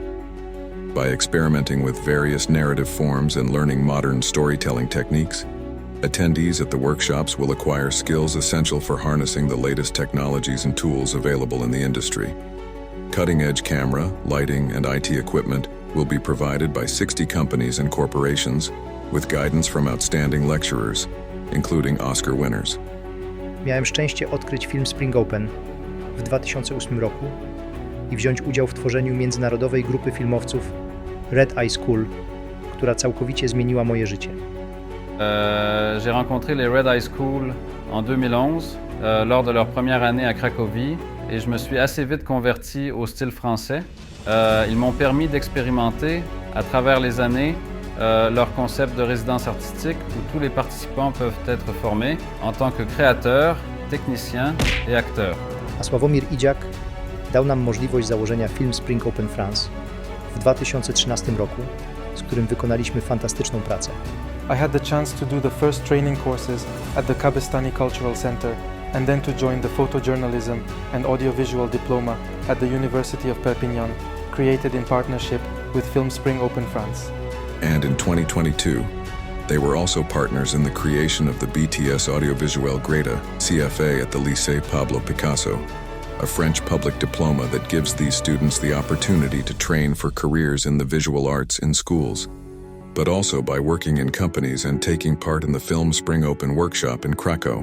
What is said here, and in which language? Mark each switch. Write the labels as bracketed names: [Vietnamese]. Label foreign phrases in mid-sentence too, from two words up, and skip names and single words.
[English] By experimenting with various narrative forms and learning modern storytelling techniques, attendees at the workshops will acquire skills essential for harnessing the latest technologies and tools available in the industry. Cutting-edge camera, lighting, and IT equipment will be provided by 60 companies and corporations, with guidance from outstanding lecturers, including Oscar winners. [Polish] Miałem szczęście odkryć Film Spring Open w 2008 roku i wziąć udział w tworzeniu międzynarodowej grupy filmowców Red Eye School, która całkowicie zmieniła moje życie. [French] J'ai rencontré les Red Eye School en 2011 lors de leur première année à Cracovie et je me suis assez vite converti au style français. Ils m'ont permis d'expérimenter à travers les années leur concept de résidence artistique où tous les participants peuvent être formés en tant que créateurs, techniciens et acteurs. [Polish] A Sławomir Idziak dał nam możliwość założenia Film Spring Open France w 2013 roku, z którym wykonaliśmy fantastyczną pracę. [English] I had the chance to do the first training courses at the Kabestani Cultural Center and then to join the photojournalism and audiovisual diploma at the University of Perpignan, created in partnership with Film Spring Open France. And in 2022, they were also partners in the creation of the BTS Audiovisuel Greta, CFA, at the Lycée Pablo Picasso, a French public diploma that gives these students the opportunity to train for careers in the visual arts in schools, but also by working in companies and taking part in the Film Spring Open workshop in Krakow.